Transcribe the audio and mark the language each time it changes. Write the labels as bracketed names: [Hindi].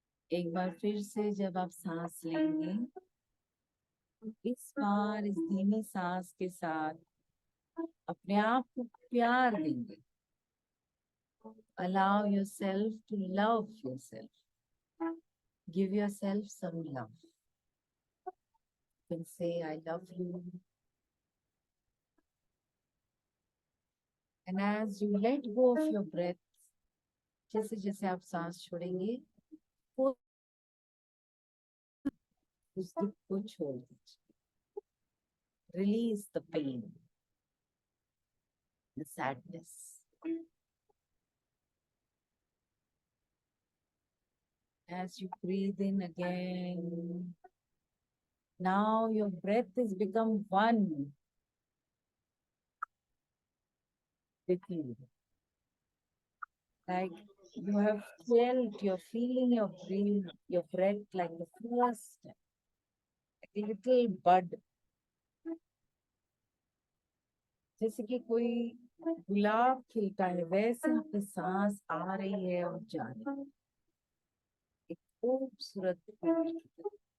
[Hindi] एक बार फिर से जब आप सांस लेंगे, इस बार इस धीमी सांस के साथ अपने आप को प्यार देंगे। [English] Allow yourself to love yourself. Give yourself some love. You can say, I love you. And as you let go of your breath, [Hindi] जैसे जैसे आप सांस छोड़ेंगे, वो उस दुख को छोड़ दीजिए। [English] Release the pain, the sadness. As you breathe in again, now your breath has become one with you. Like you have felt, you're feeling your breath like the first, like a little bud [Hindi] जैसे कि कोई गुलाब खिलता है, वैसे आपकी सांस आ रही है और जा रही है, एक खूबसूरत फूल की तरह।